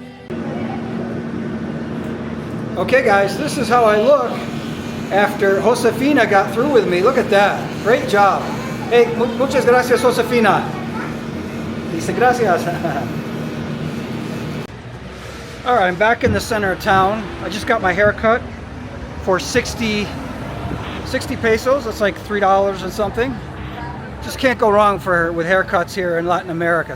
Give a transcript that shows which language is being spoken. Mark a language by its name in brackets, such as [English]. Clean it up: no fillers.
[English] Okay guys, this is how I look after Josefina got through with me. Look at that. Great job. [Spanish] Hey, muchas gracias, Josefina. Dice gracias. [English] Alright, I'm back in the center of town. I just got my hair cut for 60 pesos. That's like $3 and something. Just can't go wrong with haircuts here in Latin America.